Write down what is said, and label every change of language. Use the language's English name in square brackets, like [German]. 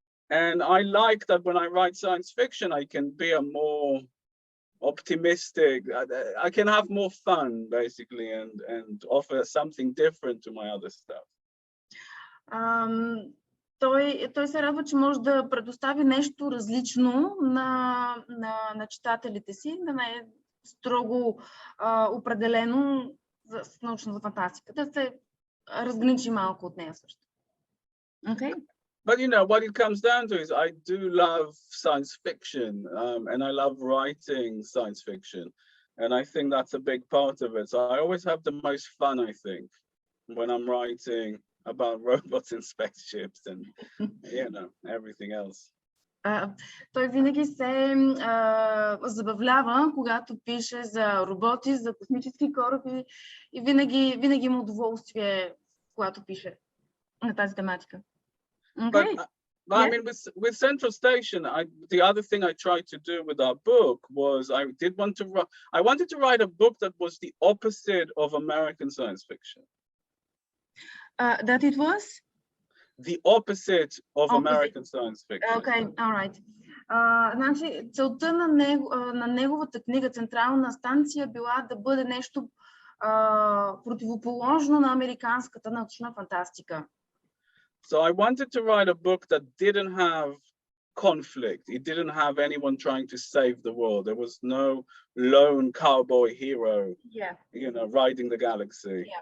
[English] And I like that when I write science fiction, I can be a more optimistic, I can have more fun, basically, and offer something different to my other stuff. [Bulgarian] Той се радва, че може да предостави нещо различно на читателите си, да не е строго определено с научната фантастика, да се разграничи малко от нея също. [English] Okay? But you know, what it comes down to is I do love science fiction, and I love writing science fiction. And I think that's a big part of it. So I always have the most fun, I think, when I'm writing about robots and spaceships and, you know, everything else. [Bulgarian] Той винаги се забавлява, когато пише за роботи, за космически кораби и винаги има удоволствие, когато пише на тази тематика. [English] Okay. But I mean, with Central Station, the other thing I tried to do with our book was I wanted to write a book that was the opposite of American science fiction. That it was? The opposite of American science fiction. Okay, all right. [Bulgarian] Значи, целта на неговата книга Централна станция била да бъде нещо противоположно на американската научна фантастика. [English] So I wanted to write a book that didn't have conflict. It didn't have anyone trying to save the world. There was no lone cowboy hero, you know, riding the galaxy.